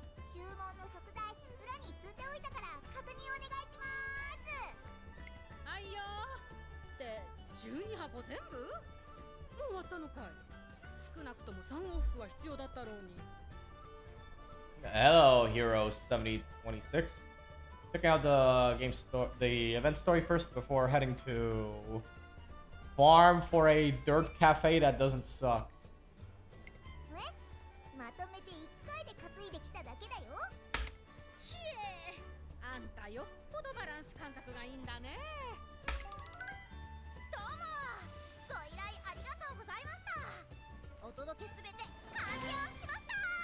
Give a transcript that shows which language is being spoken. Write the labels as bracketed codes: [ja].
[ja] 注文の食材裏に積んでおいたから確認お願いします。はいよー。って12箱全部？終わったのかい。少なくとも3往復は必要だったろうに。 [en] Hello, Hero 7026. Checking out the the event story first before heading to farm for a dirt cafe that doesn't suck. [ja] まとめて1回で担いできただけだよ。ひえ、あんたよっぽどバランス感覚がいいんだね。どうも、ご依頼ありがとうございました。お届けすべて完了しました。